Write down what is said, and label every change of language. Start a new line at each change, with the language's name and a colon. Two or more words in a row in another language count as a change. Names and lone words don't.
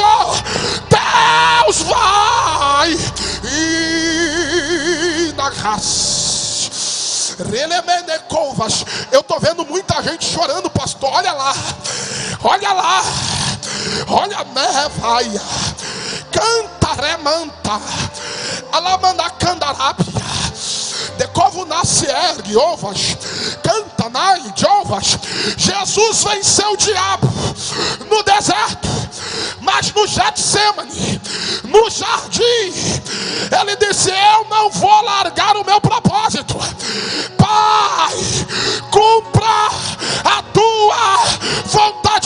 Portuguese: Deus vai e na raça. Eu estou vendo muita gente chorando, pastor. Olha lá, olha lá, olha, né, vai. Canta, remanta, alamanda candarabia, decovo nasce ergue, ovas, canta, nai, de ovas. Jesus venceu o diabo no deserto, mas no Getsemane, no jardim, ele disse: eu não vou largar o meu propósito. Pai, cumpra a tua vontade.